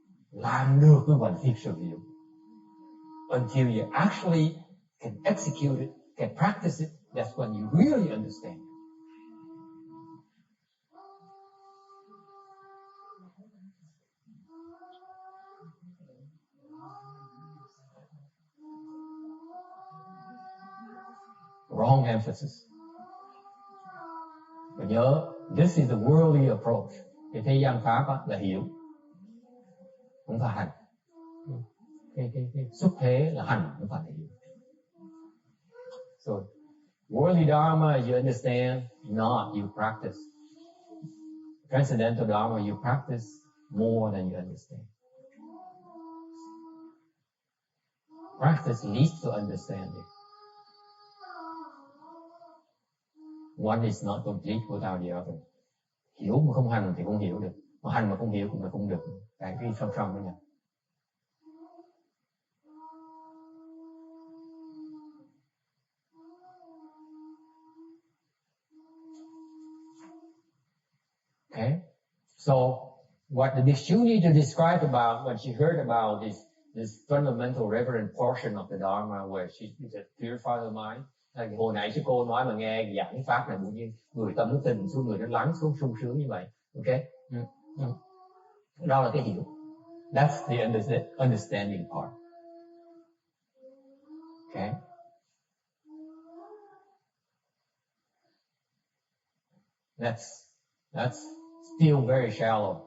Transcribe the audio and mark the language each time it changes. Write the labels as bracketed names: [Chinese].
[Vietnamese] Làm được mới gọi là thực sự hiểu. [English] Until you actually can execute it, can practice it, that's when you really understand. Wrong emphasis. [Vietnamese] Và nhớ, [English] this is the worldly approach. [Vietnamese] Cái thế gian pháp là hiểu, không phải hành. Cái xuất thế là hành, không phải là hiểu. [English] So, worldly dharma you understand, not you practice. Transcendental dharma you practice more than you understand. Practice leads to understanding. One is not complete without the other. [Vietnamese] Hiểu mà không hành thì không hiểu được, mà hành mà không hiểu cũng là không được. Cái song song với nhau. [English] Okay, so what the Bhikshu need to describe about when she heard about this fundamental reverent portion of the Dharma where she just purified her mind. [Vietnamese] Hồi nãy sư cô nói mà nghe giảng pháp này cũng như người tâm nó tình xuống, người nó lắng xuống sung sướng như vậy. Okay, đó là cái hiểu. [English] That's the understanding part. Okay. That's still very shallow.